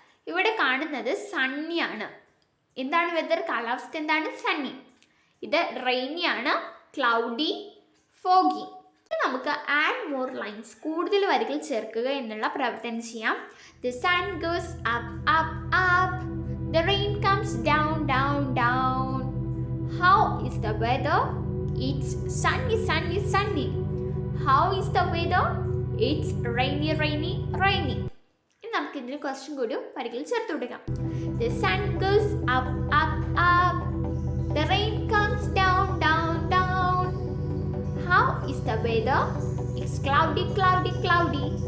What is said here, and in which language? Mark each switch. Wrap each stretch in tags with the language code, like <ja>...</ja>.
<ml>ഇവിടെ കാണുന്നത് സണ്ണിയാണ്. എന്താണ് വെതർ? കാലാവസ്ഥ എന്താണ്? സണ്ണി. ഇത് റെയിനിയാണ്. Cloudy, foggy. നമുക്ക്</ml> <en>add more lines,</en> <ml>കൂടുതൽ വരികൾ ചേർക്കുക എന്നുള്ള പ്രവർത്തനം ചെയ്യാം.</ml> <en>The sun goes up, up, up. The rain comes down, down, down. How is the weather? It's sunny, sunny, sunny. How is the weather? It's rainy, rainy, rainy.</en> <ml>ഇനി നമുക്ക് ഇതിന് question കൂടി വരികൾ ചേർത്ത് കൊടുക്കാം.</ml> <en>The sun goes up, up, up. The rain comes down, down, down. How is the weather? It's cloudy, cloudy, cloudy.</en>